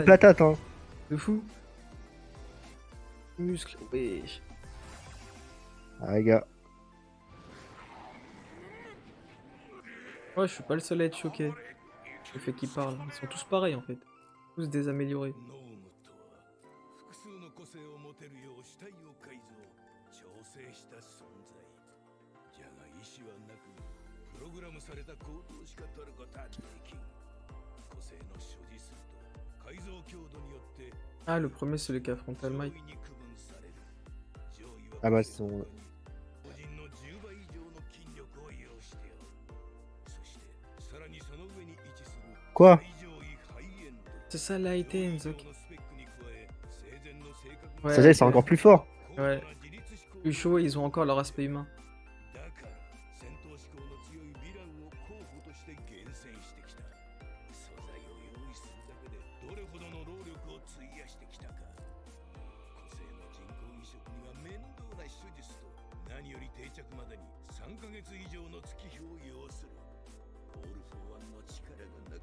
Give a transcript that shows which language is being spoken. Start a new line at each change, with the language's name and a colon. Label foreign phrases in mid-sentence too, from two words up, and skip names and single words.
French: patate, hein. De fou. Muscle, wesh. Ah, les gars. Ouais, je suis pas le seul à être choqué. Le fait qu'ils parlent. Ils sont tous pareils en fait. Tous désaméliorés.
Japanese: ノームとは複数の個性を持てるよう死体を改造調整した存在じゃが意志はなくプログラムされた行動しか取ることはできん個性の所持数と改造強度によって
French: Ah, le premier, c'est celui qui affronte All
Japanese: 上 Might. 位に区分される上位は
French: Ah, bah, son.
Japanese: 個人の10倍以上の筋力を有しておるそしてさらにその上に位置する
French: Quoi?
Japanese: 最上位ハイエンド
French: C'est ça, la items, ok. Ouais, Ça, c'est ok. encore plus fort. Ouais. Plus chaud, ils ont encore leur aspect humain.
Japanese: だから戦闘志向の強いヴィランを候補として厳選してきた素材を用意するだけでどれほどの労力を費やしてきたか個性の人工移植には面倒な手術と何より定着までに3ヶ月以上の月日を要するオール・フォー・ワンの力がな